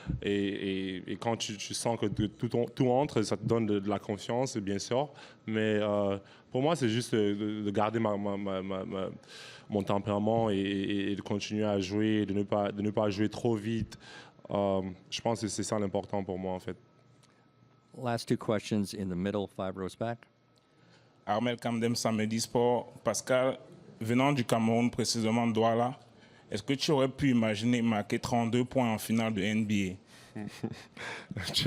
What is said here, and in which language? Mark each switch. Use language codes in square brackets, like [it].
[fr] Et quand tu sens que tout entre, ça te donne de la confiance, bien sûr. Mais pour moi, c'est juste de garder mon tempérament et de continuer à jouer, de ne pas jouer trop vite. Je pense que c'est ça l'important pour moi, en fait. [en] Last two questions in the middle, 5 rows back. [fr] Armel Kamdem, Samedi Sport. Pascal, venant du Cameroun, précisément Douala, est-ce que tu aurais pu imaginer marquer 32 points en finale de NBA?